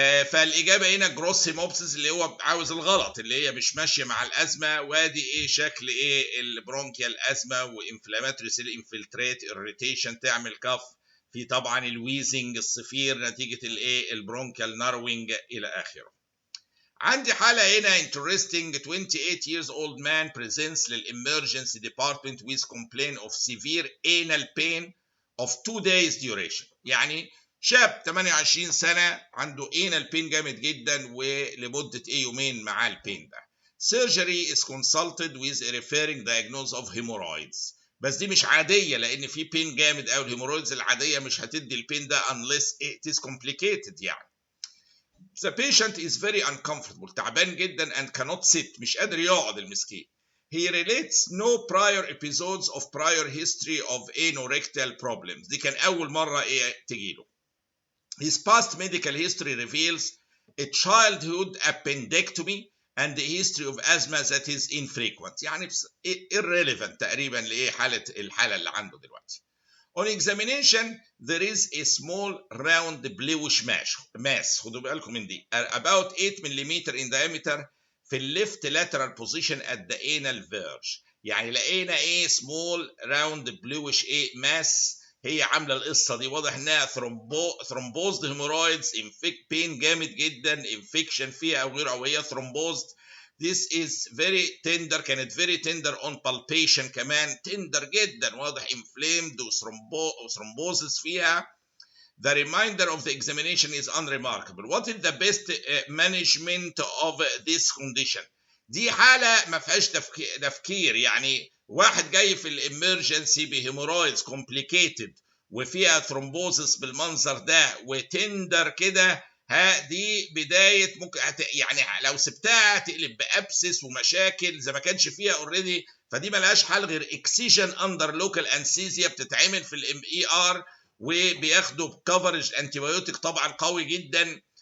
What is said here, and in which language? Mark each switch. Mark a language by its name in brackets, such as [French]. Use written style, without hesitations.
[Arabic] فالاجابه هنا جروس هيموبسيس اللي هو عاوز الغلط اللي هي مش ماشيه مع الازمه. وادي ايه شكل ايه البرونكيال ازمه وانفلاماتوري سيل انفلتريت اريتيشن تعمل كف، في طبعا الويزنج الصفير نتيجه الايه البرونكيال ناروينج الى اخره. عندي حاله هنا [English] interesting 28 years old man presents للemergency department with complaint of severe anal pain of 2 days duration. [Arabic] يعني شاب 28 سنة عنده anal pain جامد جدا ولمدة يومين معاه البين ده. [English] Surgery is consulted with a referring diagnosis of hemorrhoids. [Arabic] بس دي مش عادية لأن في بين جامد أوي، الهيمورويدز العادية مش هتدي البين ده [English] unless it is complicated [Arabic] يعني. [English] The patient is very uncomfortable، [Arabic] تعبان جدا [English] and cannot sit، [Arabic] مش قادر يقعد المسكين. [English] He relates no prior episodes of prior history of anorectal problems، [Arabic] دي كان أول مرة تجيله. [English] His past medical history reveals a childhood appendectomy and a history of asthma that is infrequent، يعني irrelevant [Arabic] تقريبا الحالة اللي عنده دلوقتي. [English] On examination there is a small round bluish mass، [Arabic] خدوا بالكم من دي، [English] about 8 mm in diameter في left lateral position at the anal verge. [Arabic] يعني لقينا [English] small round bluish mass [Arabic] هي عامله القصه دي، واضح انها ثرومبوزد هيمورويدز، بين جامد جدا، انفكشن فيها او غيره، او هي ثرومبوزد. [English] This is very tender، كانت very tender on palpation كمان، tender جدا، واضح inflamed وثرومبوزس فيها. The remainder of the examination is unremarkable. What is the best management of this condition؟ [Arabic] دي حالة ما فيهاش تفكير، يعني واحد جاي في الامرجنسي بهيمورويدز كومبليكيتد وفيها ثرومبوزس بالمنظر ده وتندر كده، دي بدايه ممكن يعني لو سبتها تقلب بابسس ومشاكل اذا ما كانش فيها اوريدي، فدي ملهاش حل غير اكسيجن اندر لوكال انستيزيا بتتعمل في الام اي ار وبياخدوا كفرج انتيبيوتيك طبعا قوي جدا.